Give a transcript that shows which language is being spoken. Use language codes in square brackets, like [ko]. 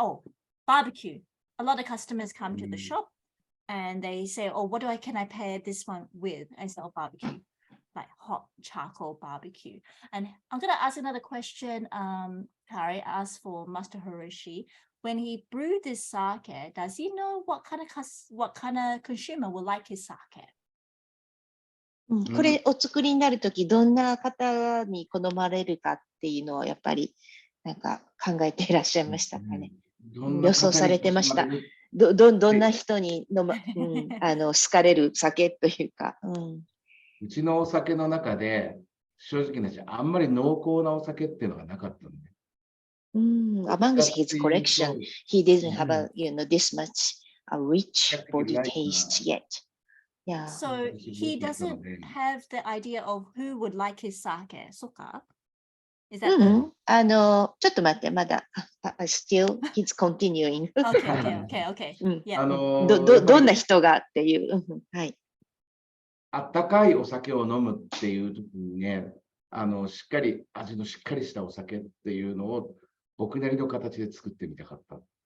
[en] Oh, barbecue. A lot of customers come to the shop and they say, oh, can I pair this one with? I say, oh, barbecue, like hot charcoal barbecue. And I'm going to ask another question. Harry asked for Master Hiroshi. When he brewed this sake, does he know what kind of consumer will like his sake? [ja] これお作りになるとき、どんな方に好まれるかっていうのをやっぱりなんか考えていらっしゃいましたかね。予想されてました。どんな人に好かれる酒というか。うちのお酒の中で、正直な話、あんまり濃厚なお酒っていうのがなかったので。 [en] Among his collection, he didn't have this much a rich body taste yet. Yeah. So he doesn't have the idea of who would like his sake. [ja] そうか? [en] Is that [ja] ちょっと待って、まだ、 [en] still he's continuing. Okay. Yeah. [ja] どんな人がっていう。はい。あったかいお酒を飲むっていう時にね、しっかり、味のしっかりしたお酒っていうのを僕なりの形で作ってみたかった。